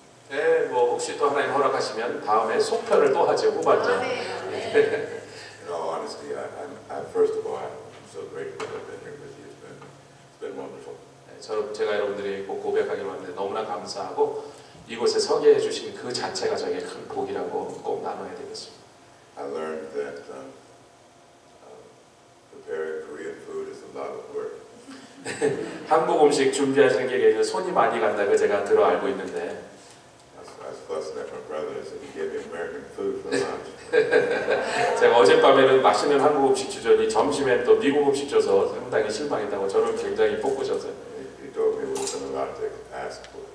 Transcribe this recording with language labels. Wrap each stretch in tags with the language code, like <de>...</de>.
<ko>네, 뭐 혹시 또 하나님 허락하시면 다음에 속편을 또 하죠, 후반전.</ko> <en>In all honesty, I first of all, I'm so grateful to have been here with you. It's been wonderful.</en> <ko>네, 제가 여러분들이 꼭 고백하기로 하는데 너무나 감사하고 이곳에 서게 해주신 그 자체가 저에게 큰 복이라고 꼭 나눠야 되겠습니다.</ko> <en>I learned that preparing Korean food is a lot of work.</en> <ko>한국 음식 준비하시는 게 굉장히 손이 많이 간다고 제가 들어 알고 있는데</ko> <en>I was fussing at my brother and said, he gave me American food for lunch.</en> <ko>제가 어젯밤에는 맛있는 한국 음식 주더니 점심에 또 미국 음식 줘서 상당히 실망했다고 저를 굉장히 볶으셨어요.</ko> <en>He told me it wasn't a lot to ask for.</en>